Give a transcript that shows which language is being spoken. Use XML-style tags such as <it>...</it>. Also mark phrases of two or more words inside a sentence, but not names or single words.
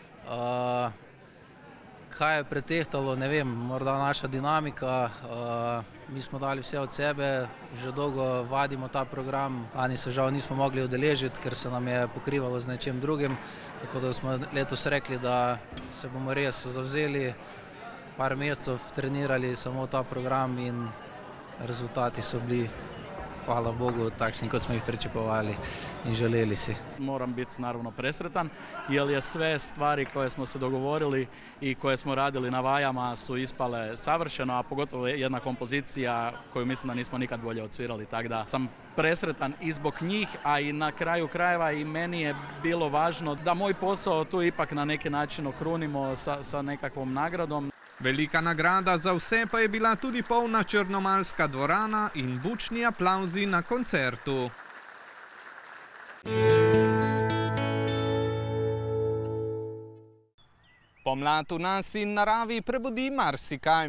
<sl>Kaj je pretehtalo, ne vem, morda naša dinamika, mi smo dali vse od sebe, že dolgo vadimo ta program, lani se žal nismo mogli udeležiti, ker se nam je pokrivalo z nečim drugim, tako da smo letos rekli, da se bomo res zavzeli, par mesecev trenirali samo ta program in rezultati so bili, hvala Bogu, takšni kot smo ih pričakovali in željeli si.</sl> <hr>Moram biti naravno presretan, jer je sve stvari koje smo se dogovorili i koje smo radili na vajama su ispale savršeno, a pogotovo jedna kompozicija koju mislim da nismo nikad bolje odsvirali, tako da sam presretan i zbog njih, a i na kraju krajeva i meni je bilo važno da moj posao tu ipak na neki način okrunimo sa nekakvom nagradom.</hr> <sl>Velika nagrada za vse pa je bila tudi polna črnomaljska dvorana in bučni aplavzi na koncertu. Pomlad v nas in naravi prebudi marsikaj.</sl>